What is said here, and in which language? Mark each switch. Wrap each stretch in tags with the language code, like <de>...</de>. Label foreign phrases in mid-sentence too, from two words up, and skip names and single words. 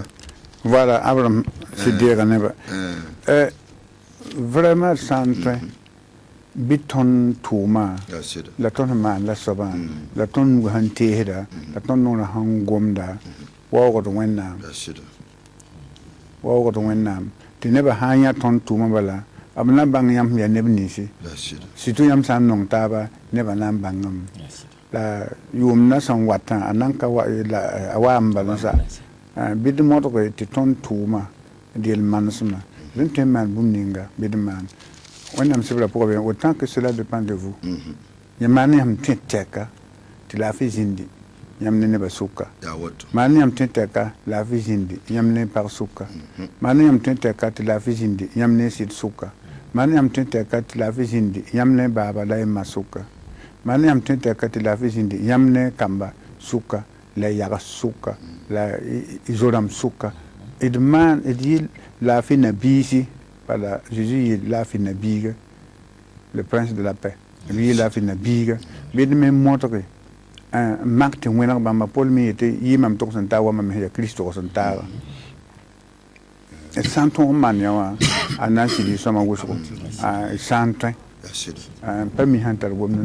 <mos>voilà Abraham sɩ deega nebã vraiment sã n tõe bɩ tõnd tʋʋmã la tõnd sẽn maan la soabã la tõnd nug sẽn teesda la tõnd nogrã sẽn gomda waoogd wẽnnaam tɩ nebã sã n yã tõnd tʋʋmã bala b na n bãng yãmb sẽn yaa neb ninsi surtout yãmb sã n nong taaba nebã na n bãngame la yʋʋm na sẽn watã a nan ka a waa n bal n sa bɩd modge tɩ tõnd tʋʋmã del manesmã rẽn tõe n maan bũmb ninga bɩd n maan wẽnnaam sebrã pʋgã be</mos> <fr>autant que cela dépend de vous</fr> <mos>yã maan ne yãmb tõe tɛka tɩ laafɩ zĩndi yãmb ne nebã sʋka maan ne yãmb tõe tɛka laafɩ zĩndi yãmb ne pag sʋka maan ne yãmb tõe tɛka tɩ laafɩ zĩndi yãmb ne sɩd sʋka maan ne yãmb tõe tɛka tɩ laafɩ zĩndi yãmb ne baaba la y ma sʋka maan ne yãmb tõe tɛka tɩ laafɩ zĩndi yãmb ne kamba sʋka la yags sʋka la zorãmb sʋka d maan d yɩ laafɩ nabiisi bala Jésus yɩ laafɩ nabiiga</mos> <fr>le prince de la paix</fr> <mos>b yɩ laafɩ nabiiga bɩd me modge n mak tɩ wẽneg bãmba pol me yetɩ yɩ mam tog sẽn taag wa mam yaa kirist tog sẽn taaga d sã n tõg n maan ya wã a na n sɩd y sõma wʋsgo sã n tõe pa mi sãn tar gomd</mos>